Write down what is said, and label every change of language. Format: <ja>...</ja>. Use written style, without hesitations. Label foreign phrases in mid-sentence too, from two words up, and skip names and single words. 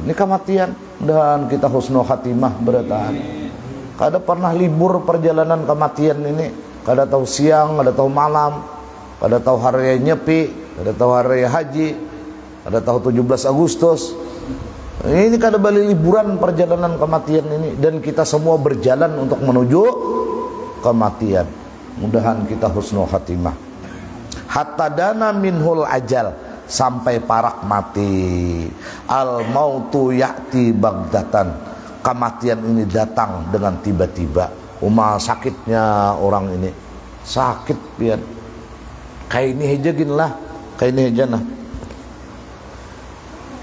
<bjn>Ini kematian, dan kita</bjn> <ar>حسن الخاتمة</ar> <bjn>beratan. Kada pernah libur perjalanan kematian ini. Kada tahu siang, kada tahu malam, kada tahu hari nyepi, kada tahu hari haji, kada tahu 17 Agustus. Ini kada balik liburan perjalanan kematian ini, dan kita semua berjalan untuk menuju kematian.</bjn> <id>Mudahan kita</id> <ar>حسن الخاتمة. حتى دنا منه الأجل,</ar> <bjn>sampai parak mati.</bjn> <ar>الموت يأتي بغتة,</ar> <id>kematian ini datang dengan tiba-tiba.</id> <bjn>Sakitnya orang ini, sakit pian. Kayak ini aja gin lah, kayak ini aja nah.</bjn>